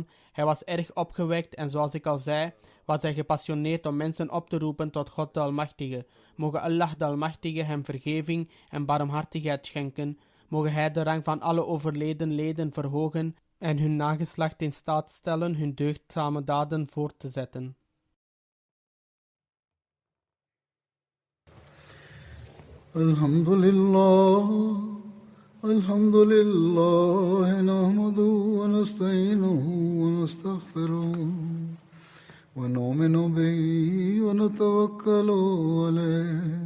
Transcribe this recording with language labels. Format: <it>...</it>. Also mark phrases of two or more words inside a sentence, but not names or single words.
<nl>Hij was erg opgewekt en zoals ik al zei, was hij gepassioneerd om mensen op te roepen tot God de Almachtige. Mogen Allah de Almachtige hem vergeving en barmhartigheid schenken. Mogen hij de rang van alle overleden leden verhogen en hun nageslacht in staat stellen hun deugdzame daden voort te zetten. Alhamdulillah.</nl> <ar>الحمد لله نحمده ونستعينه ونستغفره ونؤمن به ونتوكل عليه</ar>